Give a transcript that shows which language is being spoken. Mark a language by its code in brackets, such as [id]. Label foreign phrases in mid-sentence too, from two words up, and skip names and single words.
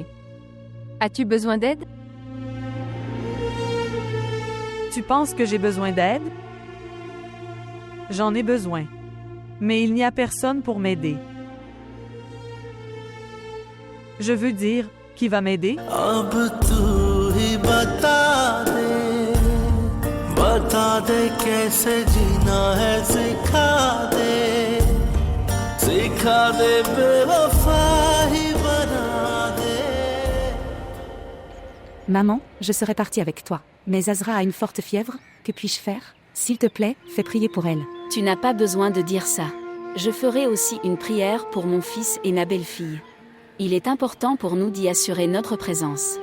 [fr] As-tu besoin d'aide? Tu penses que j'ai besoin d'aide? J'en ai besoin. Mais il n'y a personne pour m'aider. Je veux dire, qui va m'aider? [hi] अब तू ही बता दे कैसे जीना है सिखा दे बेवफा ही बना दे. [fr] Maman, je serais partie avec toi. Mais Azra a une forte fièvre, que puis-je faire? S'il te plaît, fais prier pour elle. Tu n'as pas besoin de dire ça. Je ferai aussi une prière pour mon fils et ma belle-fille. Il est important pour nous d'y assurer notre présence.